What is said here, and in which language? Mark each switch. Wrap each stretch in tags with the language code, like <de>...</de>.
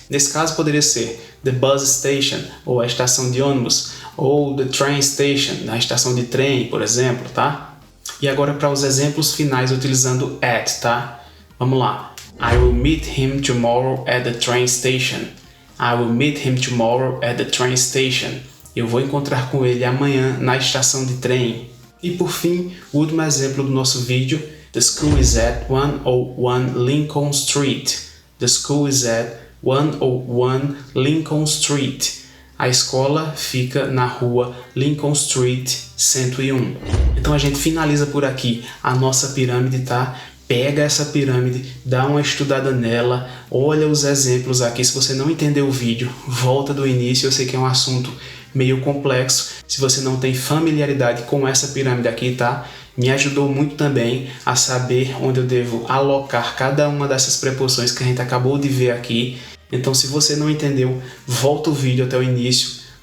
<pt>Nesse caso poderia ser</pt> <en>the bus station,</en> <pt>ou a estação de ônibus, ou</pt> <en>the train station,</en> <pt>a estação de trem, por exemplo, tá? E agora para os exemplos finais utilizando at, tá? Vamos lá.</pt> <en>I will meet him tomorrow at the train station. I will meet him tomorrow at the train station.</en> <pt>Eu vou encontrar com ele amanhã na estação de trem. E por fim, o último exemplo do nosso vídeo.</pt> <en>The school is at 101 Lincoln Street. The school is at 101 Lincoln Street.</en> <pt>A escola fica na rua Lincoln Street 101. Então a gente finaliza por aqui a nossa pirâmide, tá? Pega essa pirâmide, dá uma estudada nela, olha os exemplos aqui. Se você não entendeu o vídeo, volta do início. Eu sei que é um assunto meio complexo. Se você não tem familiaridade com essa pirâmide aqui, tá? Me ajudou muito também a saber onde eu devo alocar cada uma dessas preposições que a gente acabou de ver aqui. Então, se você não entendeu, volta o vídeo até o início,</pt>